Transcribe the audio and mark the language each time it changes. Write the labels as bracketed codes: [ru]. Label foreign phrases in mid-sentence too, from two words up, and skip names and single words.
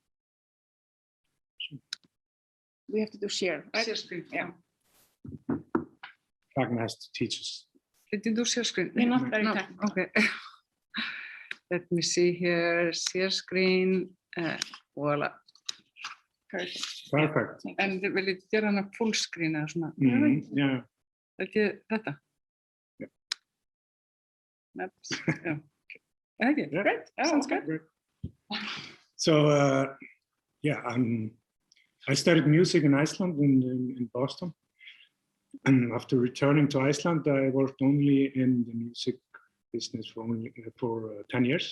[en] We have to do share, right? Share screen. Yeah. Ragnar has to teach us. Did you do share screen? We're not very no. technical. Okay. Let me see here. Share screen. Voila. Perfect. Perfect. [is] En vil ég gera hana [en] full screen [is] eða svona? [en] Yeah. [is] Ekki þetta? [en] Yeah. [is] Já. Ekki? [en] Yeah. Great. Sounds good. Great. So, yeah, I studied music in Iceland, in Boston. And after returning to Iceland, I worked only in the music business for 10 years.